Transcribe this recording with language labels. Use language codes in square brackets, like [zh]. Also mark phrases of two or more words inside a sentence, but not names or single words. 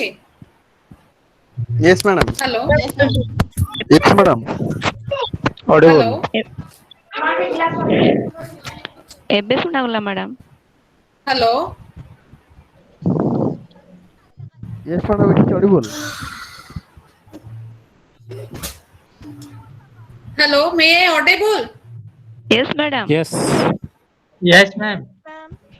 [en] Yes, madam. Hello? Yes, madam. Hello? [or] ଏବେ ଶୁଣାଗଲା ମ୍ୟାଡ଼ାମ। [en] Hello? Yes, madam. It is audible. Hello? May I audible? Yes, madam. Yes. Yes, ma'am. Ma'am.